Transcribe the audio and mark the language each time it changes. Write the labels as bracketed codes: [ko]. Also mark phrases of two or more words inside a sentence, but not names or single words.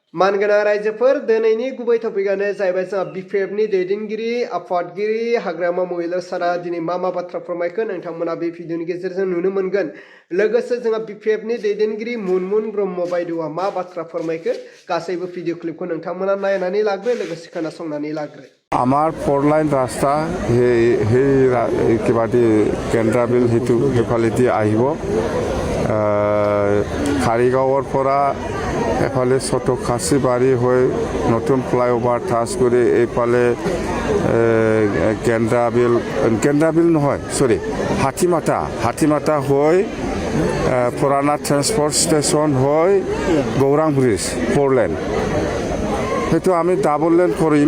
[brx] मानगोनां रायजोफोर दिनैनि गुबै टपिकआनो जाहैबाय जोंहा बिपिएफनि दैदेनगिरि आफादगिरि हाग्रामा महिलारी सारा दिनै मा बाथ्रा फोरमायखो नोंथांमोना बे भिडिअनि गेजेरजों नुनो मोनगोन। लोगोसे जोंहा बिपिएफनि दैदेनगिरि मुनमुन ब्रह्म बायद'आ मा बाथ्रा फोरमायखो गासैबो भिडिअ क्लिपखौ नोंथांमोना नायनानै लाग्रो लोगोसे खोनासंनानै लाग्रो। [as] আমাৰ 4 লাইন ৰাস্তা সেই কিবাটি কেন্দ্ৰা বিল সেইফালেদি আহিব কাৰিগাঁৱৰ পৰা এফালে চটখাচীবাৰী হৈ নতুন [en] flyover touch [as] কৰি এইফালে কেন্দ্ৰা বিল নহয় সৰি হাতীমাটা হৈ পুৰাণা ট্ৰেন্সপৰ্ট ষ্টেচন হৈ গৌৰাং ব্ৰিজ 4 লেন সেইটো আমি [en] double lane [as] কৰিম।